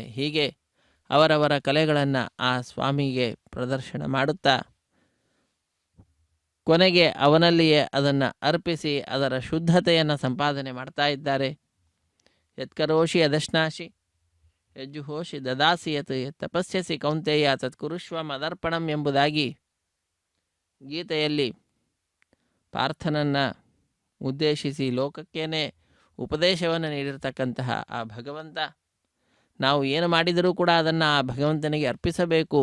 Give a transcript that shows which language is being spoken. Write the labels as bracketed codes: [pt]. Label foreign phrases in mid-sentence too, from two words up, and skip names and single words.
[kn] ಹೀಗೆ ಅವರವರ ಕಲೆಗಳನ್ನು ಆ ಸ್ವಾಮಿಗೆ ಪ್ರದರ್ಶನ ಮಾಡುತ್ತಾ ಕೊನೆಗೆ ಅವನಲ್ಲಿಯೇ ಅದನ್ನು ಅರ್ಪಿಸಿ ಅದರ ಶುದ್ಧತೆಯನ್ನು ಸಂಪಾದನೆ ಮಾಡ್ತಾ ಇದ್ದಾರೆ. [sa] ಯತ್ಕರೋಷಿ ಅದಶ್ನಾಶಿ ಯಜ್ಜುಹೋಷಿ ದದಾಸಿ ಯತ್ ತಪಸ್ಯಸಿ ಕೌಂತೆಯ ತತ್ಕುರುಷ್ವ ಮದರ್ಪಣಂ [kn] ಎಂಬುದಾಗಿ ಗೀತೆಯಲ್ಲಿ ಪಾರ್ಥನನ್ನು ಉದ್ದೇಶಿಸಿ ಲೋಕಕ್ಕೇನೆ ಉಪದೇಶವನ್ನು ನೀಡಿರ್ತಕ್ಕಂತಹ ಆ ಭಗವಂತ, ನಾವು ಏನು ಮಾಡಿದರೂ ಕೂಡ ಅದನ್ನು ಆ ಭಗವಂತನಿಗೆ ಅರ್ಪಿಸಬೇಕು.